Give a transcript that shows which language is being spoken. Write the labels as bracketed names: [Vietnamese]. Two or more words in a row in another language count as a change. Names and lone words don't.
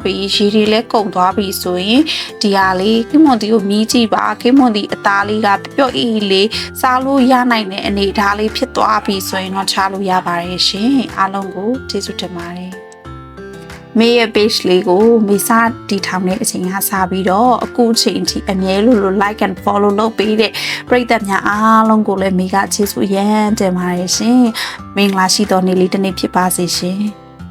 [Burmese] ပြီးရေတွေလည်းကုန်သွားပြီဆိုရင်ဒီဟာလေးကမွန်တီကိုမြည်ကြည့်ပါကမွန်တီအသားလေးကပျော့အေးလေးစားလို့ရနိုင်တဲ့အနေအထားလေးဖြစ်သွားပြီဆိုရင်တော့ချလို့ရပါတယ်ရှင်အားလုံးကိုကျေးဇူးတင်ပါတယ်မေရဲ့ page လေးကိုမေစာတီထောင်တဲ့အချိန်ကစပြီးတော့အခုအချိန်ထိအမြဲလို [English] like and follow [Burmese] လုပ်ပေးတဲ့ပရိသတ်များအားလုံးကိုလည်းမေကကျေးဇူးရမ်းတင်ပါတယ်ရှင်မင်္ဂလာရှိသောနေ့လေးတစ်နေ့ဖြစ်ပါစေရှင်